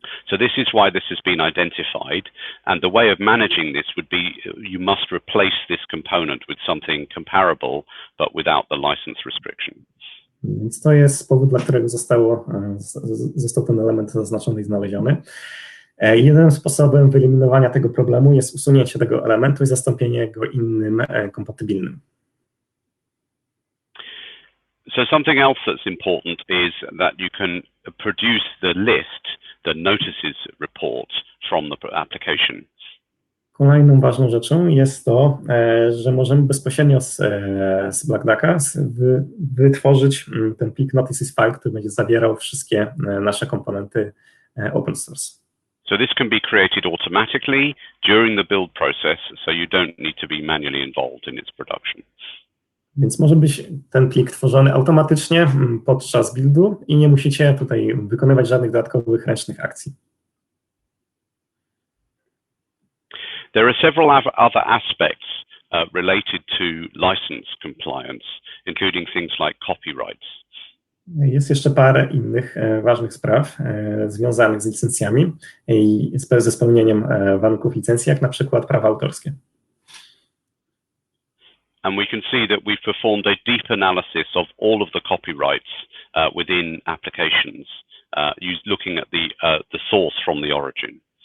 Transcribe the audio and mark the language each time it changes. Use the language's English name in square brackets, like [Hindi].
[English] So this is why this has been identified, and the way of managing this would be you must replace this component with something comparable, but without the license restriction. [Polish] Więc to jest powód, dla którego został ten element zaznaczony i znaleziony. Jednym sposobem wyeliminowania tego problemu jest usunięcie tego elementu i zastąpienie go innym kompatybilnym. [English] So something else that's important is that you can produce the list, the notices report from the application. [Polish] Kolejną ważną rzeczą jest to, że możemy bezpośrednio z Black Ducka wytworzyć ten plik notices file, który będzie zawierał wszystkie nasze komponenty open source. [English] So this can be created automatically during the build process, so you don't need to be manually involved in its production. [Polish] Więc może być ten plik tworzony automatycznie podczas buildu i nie musicie tutaj wykonywać żadnych dodatkowych ręcznych akcji. [English] There are several other aspects related to license compliance, including things like copyrights. [Polish] Jest jeszcze parę innych ważnych spraw związanych z licencjami i ze spełnieniem warunków licencji, jak na przykład prawa autorskie. [English] And we can see that we've performed a deep analysis of all of the copyrights within applications, looking at the source from the origin.